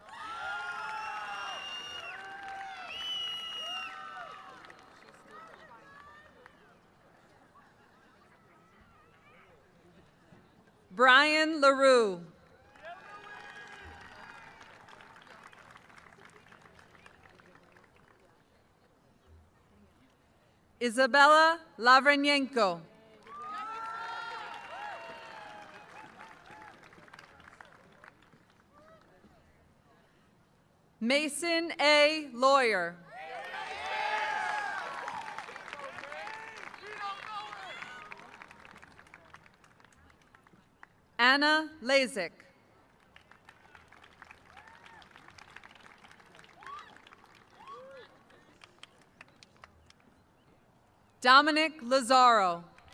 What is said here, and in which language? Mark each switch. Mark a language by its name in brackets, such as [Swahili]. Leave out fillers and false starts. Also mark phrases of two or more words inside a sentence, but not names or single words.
[English] Brian LaRue. Isabella Lavrenyenko. Mason A. Lawyer. Anna Lazik. Dominic Lazaro.